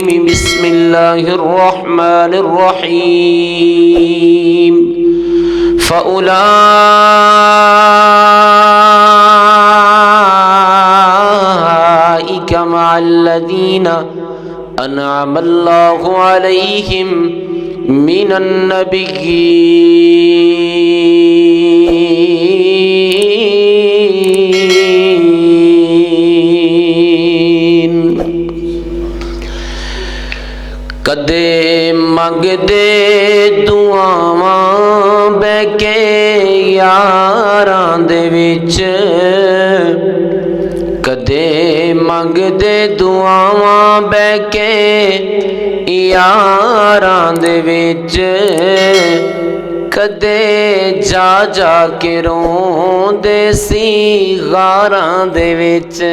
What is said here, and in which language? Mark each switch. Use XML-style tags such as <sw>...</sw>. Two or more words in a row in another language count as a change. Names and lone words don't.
<ar>بسم الله الرحمن الرحيم. فأولئك مع الذين أنعم الله عليهم من النبيين.</ar> <pa>ਕਦੇ ਮੰਗਦੇ ਦੁਆਵਾਂ ਬਹਿ ਕੇ ਯਾਰਾਂ ਦੇ ਵਿੱਚ, ਕਦੇ ਮੰਗਦੇ ਦੁਆਵਾਂ ਬਹਿ ਕੇ ਯਾਰਾਂ ਦੇ ਵਿੱਚ, ਕਦੇ ਜਾ ਜਾ ਕੇ ਰੋਂਦੇ ਸੀ ਗਾਰਾਂ ਦੇ ਵਿੱਚ।</pa>